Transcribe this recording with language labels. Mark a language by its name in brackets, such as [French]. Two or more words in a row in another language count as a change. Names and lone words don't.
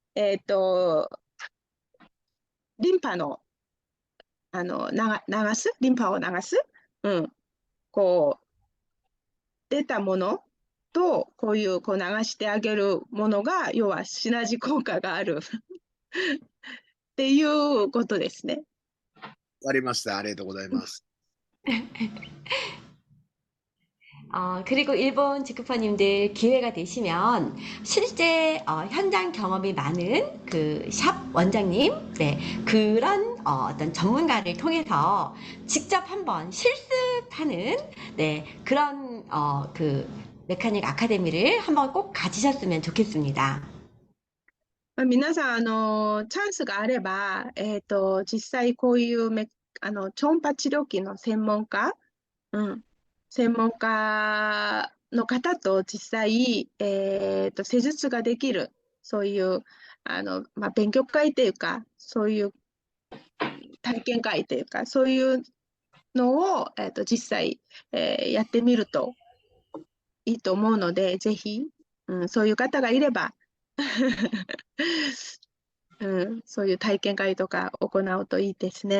[Japanese] リンパの、流す、リンパを流す、こう、出たものと、こういうこう流してあげるものが、要はシナジー効果があるっていうことですね。わかりました。ありがとうございます。 [Korean] 그리고 일본 직구퍼님들 기회가 되시면 실제 현장 경험이 많은 그 샵 원장님, 네, 그런 어떤 전문가를 통해서 직접 한번 실습하는, 네, 그런 그 메카닉 아카데미를 한번 꼭 가지셨으면 좋겠습니다. [Japanese] 皆さん、チャンスがあれば、実際こういう超音波治療器の専門家の方と実際、施術ができる、そういう、勉強会というか、そういう体験会というか、そういうのを、実際、やってみるといいと思うので、ぜひ、そういう方がいれば、そういう体験会とか行うといいですね。